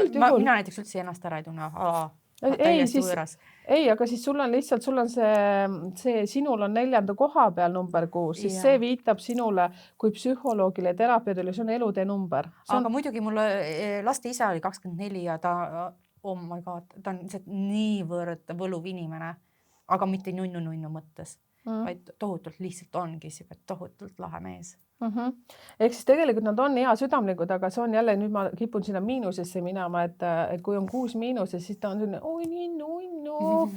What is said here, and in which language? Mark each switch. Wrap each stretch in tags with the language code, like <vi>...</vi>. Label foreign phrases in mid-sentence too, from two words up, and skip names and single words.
<et>mina näiteks üldse ennast ära ei tunne. Ei, aga siis sul on lihtsalt, see sinul on 4. koha peal number 6, siis see viitab sinule kui psühholoogile ja terapeudile, see on elutee number. Aga muidugi mul laste isa oli 24 ja ta</et> <en>oh my God,</en> <et>ta on niivõrd võluv inimene, aga mitte nunnu mõttes, vaid tohutult lihtsalt ongi tohutult lahe mees. Ehk siis tegelikult nad on hea südamlikud, aga see on jälle, nüüd ma kipun sinna miinusesse minema, et kui on 6 miinuses, siis ta on selline, oi nii nunnu.</et>